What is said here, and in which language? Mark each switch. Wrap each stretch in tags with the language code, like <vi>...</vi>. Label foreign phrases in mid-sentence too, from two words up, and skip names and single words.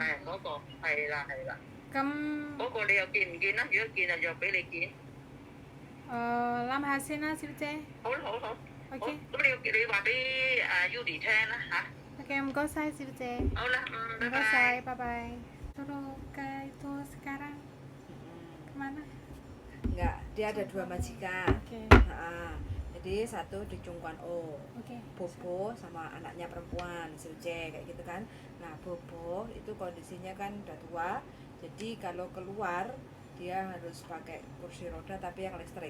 <yue>大人嗰個，係啦。咁嗰個你又見唔見啊？如果見啊，約俾你見。諗下先啦，小姐。好。 OK。咁你話俾Yuli 聽啦嚇。 OK，唔該晒，小姐。好啦，唔該晒，拜拜。</yue> <id>Terus itu sekarang kemana? Enggak, dia ada 2 majikan. Oke. Jadi satu di Cungkuan O, Oke. Bobo sama anaknya perempuan, Silce kayak gitu kan. Nah Bobo itu kondisinya kan udah tua, jadi kalau keluar dia harus pakai kursi roda tapi yang listrik.</id>